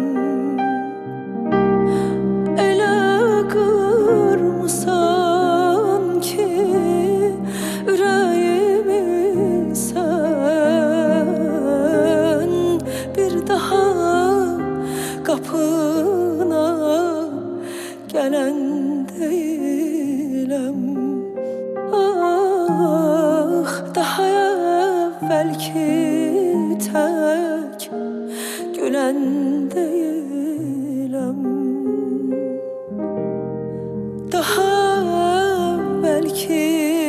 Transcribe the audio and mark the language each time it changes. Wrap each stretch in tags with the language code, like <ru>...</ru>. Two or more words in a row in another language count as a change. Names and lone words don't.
<az>Elə qırmısan ki, ürəyimi sən. Bir daha qapına gələn deyiləm. Ah,</az> <tr>daha belki tek gülen değilim. Daha belki</tr>